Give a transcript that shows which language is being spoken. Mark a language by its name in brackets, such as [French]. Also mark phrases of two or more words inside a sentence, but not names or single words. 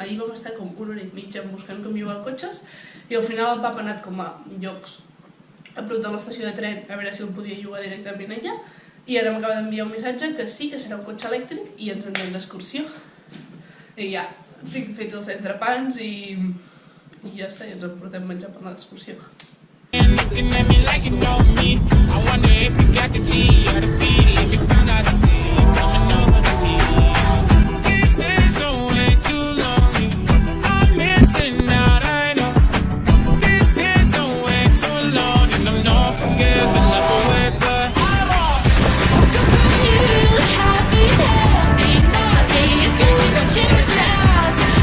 [Catalan] Ahir vam estar com 1 hora i mitja buscant com llogar cotxes i al final el papa ha anat com a llocs a prop de l'estació de tren a veure si el podia llogar directament allà i ara m'acaba d'enviar un missatge que sí, que serà un cotxe elèctric i ens en anem d'excursió. I ja, tinc fets els entrepans i ja està, i ens emportem menjar per anar d'excursió. [English] Looking at me like you know me. I wonder if you got the G or the B. Let me find out and see you coming over to me. These days are way too lonely. I'm missing out, I know. These days are way too long, and I'm not forgiving, love away, but I want You happy, not me. If you leave your house.